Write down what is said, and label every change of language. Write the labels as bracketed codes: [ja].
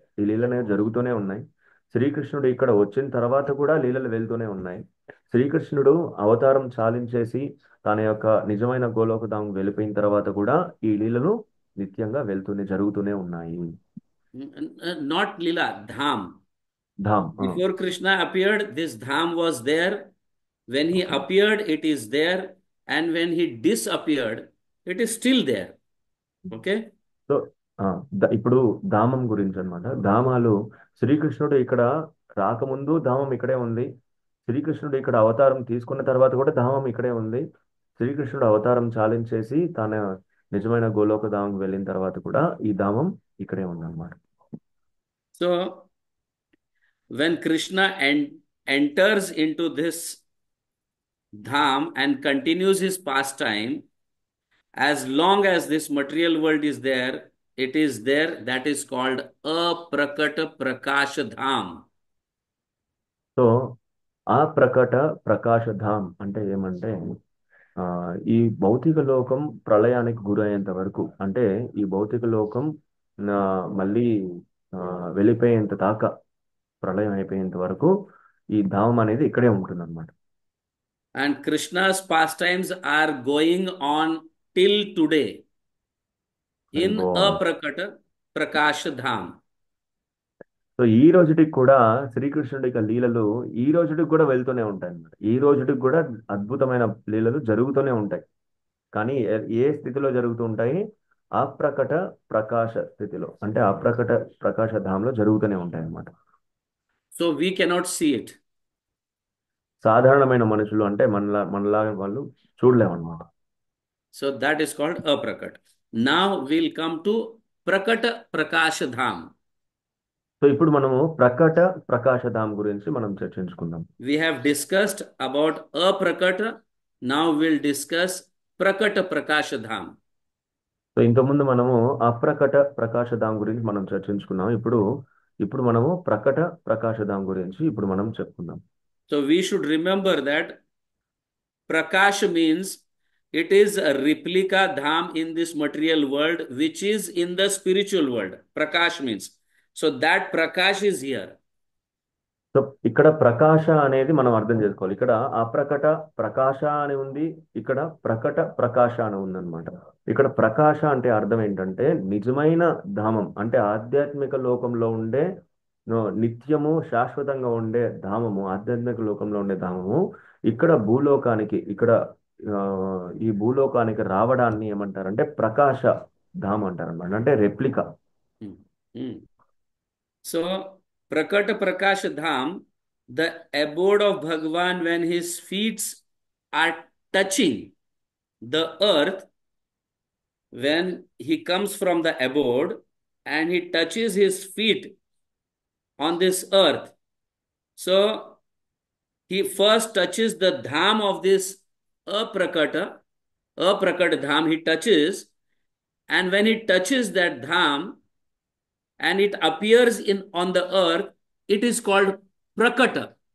[te] ఈ లీల అనేది జరుగుతూనే ఉన్నాయి. శ్రీకృష్ణుడు ఇక్కడ వచ్చిన తర్వాత కూడా లీలలు వెళ్తూనే ఉన్నాయి. శ్రీకృష్ణుడు అవతారం చాలించేసి తన యొక్క నిజమైన గోలోకధామం వెళ్ళిపోయిన తర్వాత కూడా ఈ లీలలు నిత్యంగా జరుగుతూనే ఉన్నాయి. [en] Not Lila, Dham. [te] Dham. [en] Before Krishna appeared, this Dham was there. When he Okay. appeared, it is there. And when he disappeared, it is still there. Okay? [te] So ఇప్పుడు ధామం గురించి అన్నమాట. ధామాలు శ్రీకృష్ణుడు ఇక్కడ రాకముందు ధామం ఇక్కడే ఉంది. శ్రీకృష్ణుడు ఇక్కడ అవతారం తీసుకున్న తర్వాత కూడా ధామం ఇక్కడే ఉంది. శ్రీకృష్ణుడు అవతారం చాలించేసి తన నిజమైన గోలోక ధామం వెళ్ళిన తర్వాత కూడా ఈ ధామం ఇక్కడే ఉందన్నమాట. [en] So, when Krishna enters into this Dham and continues his pastime, as long as this material world is there, it is there. That is called Aprakata Prakash Dham. [te] So అప్రకట ప్రకాశ ధామ్ అంటే ఏమంటే ఈ భౌతిక లోకం ప్రళయానికి గురయ్యేంత వరకు, అంటే ఈ భౌతిక లోకం మళ్ళీ వెళ్ళిపోయేంత దాకా, ప్రళయం అయిపోయేంత వరకు ఈ ధామం అనేది ఇక్కడే ఉంటుంది అనమాట. [en] And Krishna's pastimes are going on till today in Aprakata Prakash Dham. [te] So ఈ రోజుటికి కూడా శ్రీకృష్ణుడి యొక్క లీలలు ఈ రోజుటికి కూడా వెళ్తూనే ఉంటాయి అన్నమాట. ఈ రోజుటికి కూడా అద్భుతమైన లీలలు జరుగుతూనే ఉంటాయి. కానీ ఏ స్థితిలో జరుగుతూ ఉంటాయి? అప్రకట ప్రకాశ స్థితిలో, అంటే అప్రకట ప్రకాశ ధామంలో జరుగుతూనే ఉంటాయి అన్నమాట. [en] So we cannot see it. [te] సాధారణమైన మనుషులు అంటే మనలాగా వాళ్ళు చూడలేమన్నమాట. [en] So that is called Aprakat. Now we'll come to Prakata Prakash Dham. [te] So ఇప్పుడు మనము ప్రకట ప్రకాశ ధామ్ గురించి మనం చర్చించుకుందాం. [en] We have discussed about Aprakata. Now we'll discuss Prakata Prakash Dham. [te] So ఇంతకుముందు మనము అప్రకట ప్రకాశ ధామ్ గురించి మనం చర్చించుకున్నాం. ఇప్పుడు మనము ప్రకట ప్రకాశ ధామ్ గురించి ఇప్పుడు మనం చెప్పుకుందాం. [en] So we should remember that Prakash means it is a replica dham in this material world, which is in the spiritual world. Prakash means. So that Prakash is here. [te] So ఇక్కడ ప్రకాశ అనేది మనం అర్థం చేసుకోవాలి. ఇక్కడ అప్రకట ప్రకాశ అని ఉంది, ఇక్కడ ప్రకట ప్రకాశ అని ఉందన్నమాట. ఇక్కడ ప్రకాశ అంటే అర్థం ఏంటంటే నిజమైన ధామం, అంటే ఆధ్యాత్మిక లోకంలో ఉండే నిత్యము శాశ్వతంగా ఉండే ధామము, ఆధ్యాత్మిక లోకంలో ఉండే ధామము ఇక్కడ ఈ భూలోకానికి రావడాన్ని ఏమంటారంటే ప్రకాశ ధామ్ అంటారన్నమాట, అంటే replica. [en] So Prakata Prakash Dham, the abode of Bhagavan, when his feet are touching the earth, when he comes from the abode and he touches his feet on this earth, so he first touches the dham of this aprakata dham, he touches, and when he touches that dham and it appears on the earth, it is called prakata.